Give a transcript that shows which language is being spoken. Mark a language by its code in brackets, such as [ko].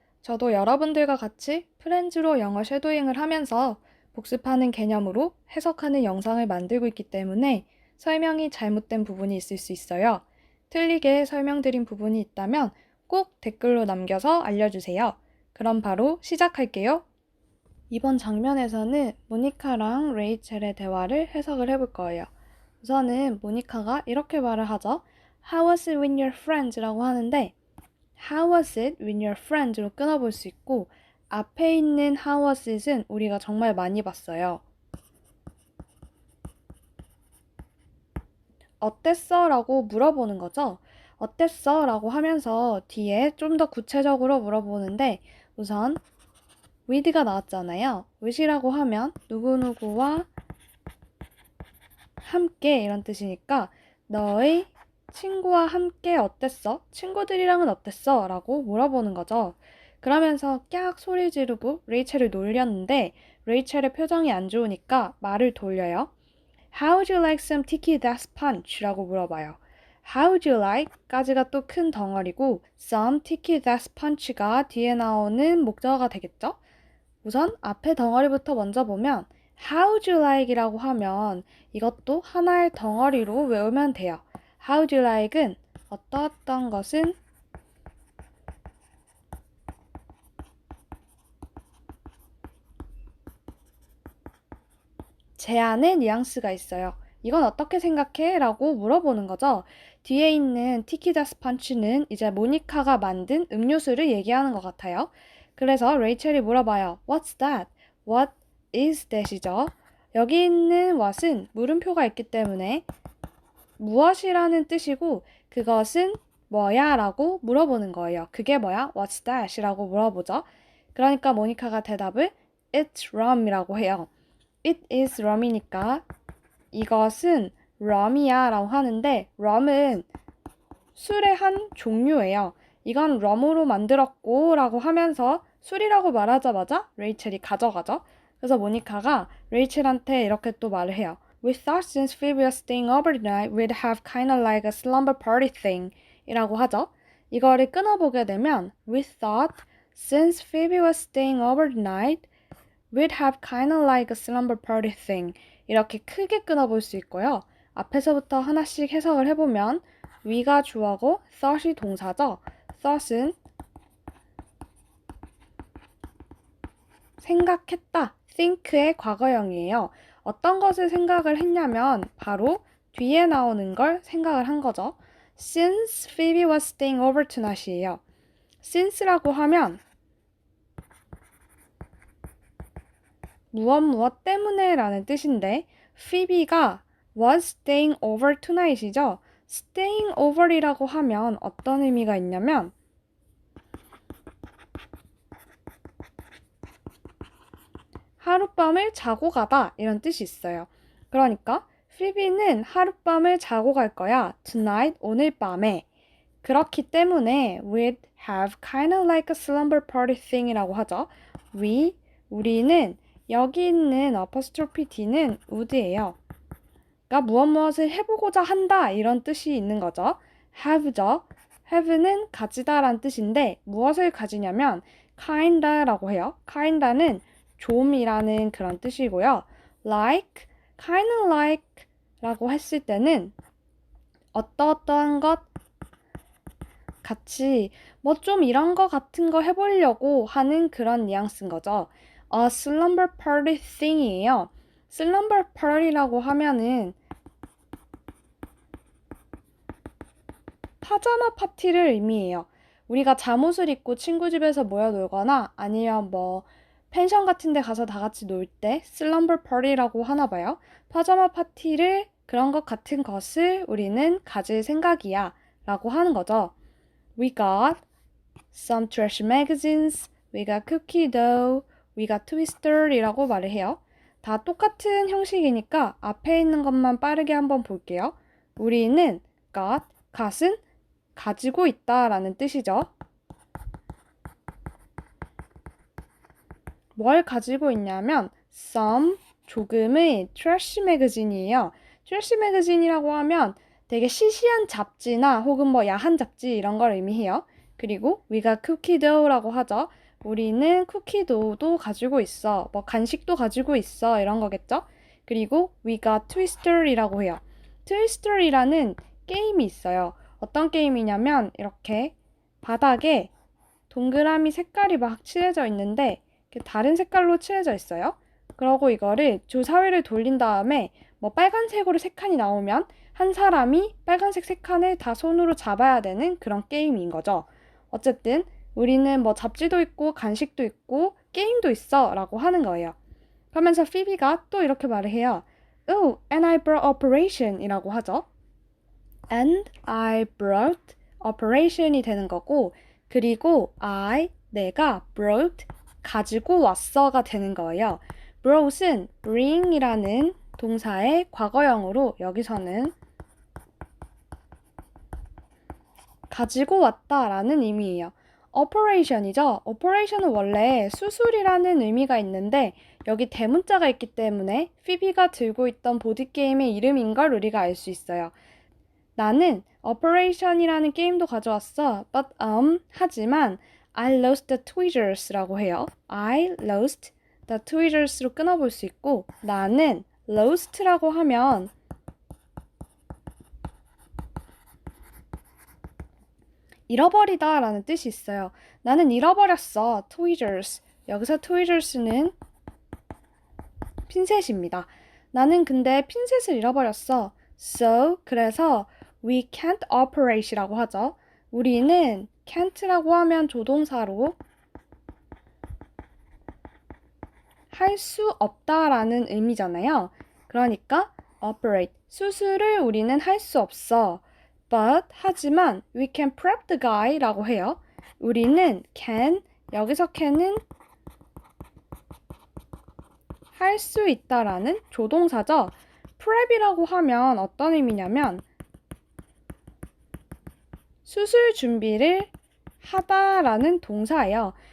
[ko] 저도 여러분들과 같이 프렌즈로 영어 쉐도잉을 하면서 복습하는 개념으로 해석하는 영상을 만들고 있기 때문에 설명이 잘못된 부분이 있을 수 있어요. 틀리게 설명드린 부분이 있다면 꼭 댓글로 남겨서 알려주세요. 그럼 바로 시작할게요. 이번 장면에서는 모니카랑 레이첼의 대화를 해석을 해볼 거예요. 우선은 모니카가 이렇게 말을 하죠. [en] How was it with your friends? 라고 하는데 How was it with your friends?로 끊어볼 수 있고 앞에 있는 How was it은 [ko] 우리가 정말 많이 봤어요. 어땠어? 라고 물어보는 거죠. 어땠어? 라고 하면서 뒤에 좀 더 구체적으로 물어보는데 우선 with가 나왔잖아요. with이라고 하면 누구누구와 함께 이런 뜻이니까 너의 친구와 함께 어땠어? 친구들이랑은 어땠어? 라고 물어보는 거죠. 그러면서 깍 소리 지르고 레이첼을 놀렸는데 레이첼의 표정이 안 좋으니까 말을 돌려요. [en] How would you like some tiki death punch? [ko] 라고 물어봐요. [en] How would you like? [ko] 까지가 또 큰 덩어리고 [en] some tiki death punch [ko] 가 뒤에 나오는 목적어가 되겠죠? 우선 앞에 덩어리부터 먼저 보면 [en] How would you like [ko] 이라고 하면 이것도 하나의 덩어리로 외우면 돼요. [en] How would you like [ko] 은 어떤 것은 제 안에 뉘앙스가 있어요. 이건 어떻게 생각해? 라고 물어보는 거죠. 뒤에 있는 티키다스 펀치는 이제 모니카가 만든 음료수를 얘기하는 것 같아요. 그래서 레이첼이 물어봐요. [en] What's that? What is that이죠. [ko] 여기 있는 what은 물음표가 있기 때문에 무엇이라는 뜻이고 그것은 뭐야? 라고 물어보는 거예요. 그게 뭐야? [en] What's that? [ko] 이라고 물어보죠. 그러니까 모니카가 대답을 [en] It's rum [ko] 이라고 해요. [en] It is rum [ko] 이니까 이것은 rum이야 라고 하는데 rum은 술의 한 종류예요. 이건 럼으로 만들었고 라고 하면서 술이라고 말하자마자 레이첼이 가져가죠. 그래서 모니카가 레이첼한테 이렇게 또 말을 해요. [en] We thought since Phoebe was staying overnight, we'd have kind of like a slumber party thing [ko] 이라고 하죠. 이거를 끊어보게 되면 [en] We thought since Phoebe was staying overnight, we'd have kind of like a slumber party thing [ko] 이렇게 크게 끊어볼 수 있고요. 앞에서부터 하나씩 해석을 해보면 we가 주어고 thought이 동사죠. thought은 생각했다, think의 과거형이에요. 어떤 것을 생각을 했냐면 바로 뒤에 나오는 걸 생각을 한 거죠. [en] Since Phoebe was staying over tonight이에요. [ko] since라고 하면 무엇 때문에 라는 뜻인데 Phoebe가 [en] was staying over tonight [ko] 이죠. staying over이라고 하면 어떤 의미가 있냐면 하룻밤을 자고 가다 이런 뜻이 있어요. 그러니까 Phoebe는 하룻밤을 자고 갈 거야. Tonight, 오늘 밤에. 그렇기 때문에 [en] we'd have kind of like a slumber party thing 이라고 하죠. [ko] 우리는 여기 있는 apostrophe D는 would예요. 그러니까 무엇을 해보고자 한다 이런 뜻이 있는 거죠. have죠. have는 가지다 라는 뜻인데 무엇을 가지냐면 kinda라고 해요. kinda는 좀이라는 그런 뜻이고요. like, kind of like 라고 했을 때는 어떠한 것 같이 뭐 좀 이런 거 같은 거 해보려고 하는 그런 뉘앙스인 거죠. [en] A slumber party thing이에요. [ko] slumber party라고 하면은 파자마 파티를 의미해요. 우리가 잠옷을 입고 친구 집에서 모여 놀거나 아니면 뭐 펜션 같은 데 가서 다 같이 놀 때 슬럼버 파티라고 하나 봐요. 파자마 파티를 그런 것 같은 것을 우리는 가질 생각이야 라고 하는 거죠. [en] We got some trash magazines, we got cookie dough, we got twister [ko] 이라고 말을 해요. 다 똑같은 형식이니까 앞에 있는 것만 빠르게 한번 볼게요. 우리는 got은 가지고 있다 라는 뜻이죠. 뭘 가지고 있냐면 some, 조금의 트래쉬 매거진이에요. 트래쉬 매거진이라고 하면 되게 시시한 잡지나 혹은 뭐 야한 잡지 이런 걸 의미해요. [en] 그리고 we got cookie dough라고 하죠. [ko] 우리는 쿠키 도우도 가지고 있어. 뭐 간식도 가지고 있어. 이런 거겠죠? 그리고 [en] we got twister [ko] 이라고 해요. twister이라는 게임이 있어요. 어떤 게임이냐면 이렇게 바닥에 동그라미 색깔이 막 칠해져 있는데 다른 색깔로 칠해져 있어요. 그러고 이거를 주사위를 돌린 다음에 뭐 빨간색으로 세 칸이 나오면 한 사람이 빨간색 세 칸을 다 손으로 잡아야 되는 그런 게임인 거죠. 어쨌든 우리는 뭐 잡지도 있고 간식도 있고 게임도 있어 라고 하는 거예요. 그러면서 피비가 또 이렇게 말을 해요. [en] Oh, and I brought operation 이라고 하죠. And I brought operation [ko] 이 되는 거고 그리고 내가 brought 가지고 왔어가 되는 거예요. brought은 bring이라는 동사의 과거형으로 여기서는 가지고 왔다라는 의미예요. operation이죠. operation은 원래 수술이라는 의미가 있는데 여기 대문자가 있기 때문에 피비가 들고 있던 보드게임의 이름인 걸 우리가 알 수 있어요. 나는 operation이라는 게임도 가져왔어. [en] But 하지만 I lost the tweezers [ko] 라고 해요. [en] I lost the tweezers [ko] 로 끊어볼 수 있고 나는 lost라고 하면 잃어버리다 라는 뜻이 있어요. 나는 잃어버렸어. tweezers. 여기서 tweezers는 핀셋입니다. 나는 근데 핀셋을 잃어버렸어. [en] So, 그래서 we can't operate이라고 하죠. [ko] 우리는 can't라고 하면 조동사로 할 수 없다라는 의미잖아요. 그러니까 operate, 수술을 우리는 할 수 없어. [en] But, 하지만 we can prep the guy [ko] 라고 해요. 우리는 can, 여기서 can은 할 수 있다라는 조동사죠. prep이라고 하면 어떤 의미냐면 수술 준비를 하다라는 동사예요.